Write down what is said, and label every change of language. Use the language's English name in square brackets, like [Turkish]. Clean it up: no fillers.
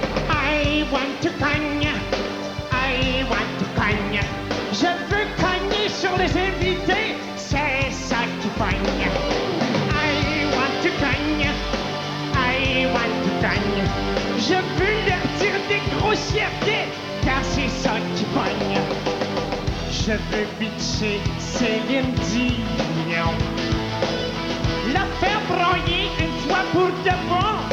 [English] I want to cogne, I want to cogne. [French] Je veux cogner sur les invités, c'est ça qui pogne. [English] I want to cogne, I want to cogne. [French] Je veux leur dire des grossièretés, car c'est ça qui pogne. Je veux bitcher Céline Dion, la faire broyer une fois pour de bon.